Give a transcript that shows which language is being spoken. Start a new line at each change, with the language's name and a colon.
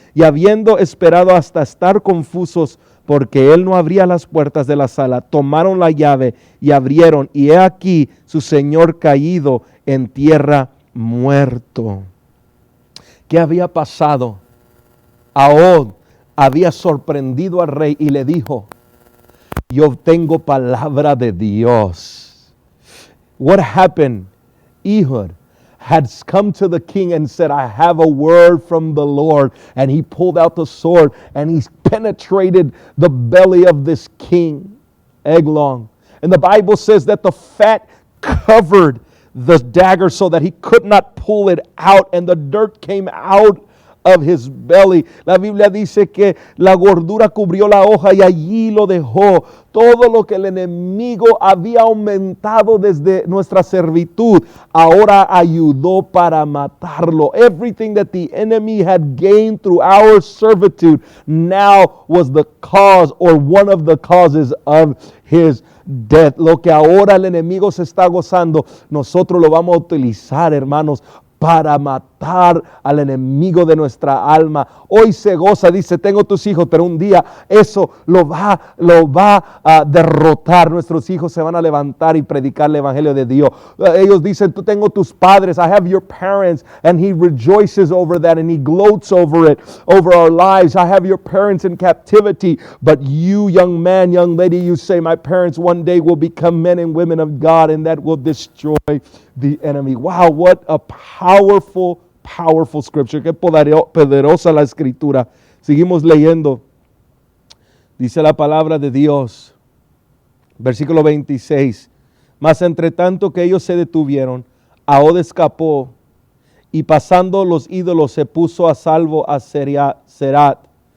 Spanish: Y habiendo esperado hasta estar confusos, porque él no abría las puertas de la sala, tomaron la llave y abrieron, y he aquí su señor caído en tierra muerto. ¿Qué había pasado? Ahod había sorprendido al rey y le dijo, yo tengo palabra de Dios.
English: What happened? Ehud had come to the king and said, I have a word from the Lord. And he pulled out the sword and he penetrated the belly of this king, Eglon. And the Bible says that the fat covered the dagger so that he could not pull it out, and the dirt came out of his belly.
Spanish: La Biblia dice que la gordura cubrió la hoja y allí lo dejó. Todo lo que el enemigo había aumentado desde nuestra servitud, ahora ayudó para matarlo.
English: Everything that the enemy had gained through our servitude now was the cause or one of the causes of his death.
Spanish: Lo que ahora el enemigo se está gozando, nosotros lo vamos a utilizar, hermanos, para matar al enemigo de nuestra alma. Hoy se goza, dice, tengo tus hijos, pero un día eso lo va a derrotar. Nuestros hijos se van a levantar y predicar el evangelio de Dios. Ellos dicen, tú tengo tus padres,
English: I have your parents, and he rejoices over that and he gloats over it, over our lives. I have your parents in captivity, but you, young man, young lady, you say, my parents one day will become men and women of God, and that will destroy the enemy. Wow, what a powerful scripture.
Spanish: Qué poderosa la escritura. Seguimos leyendo. Dice la palabra de Dios, versículo 26. Mas entre tanto que ellos se detuvieron, Ahod escapó y pasando los ídolos se puso a salvo a Serat.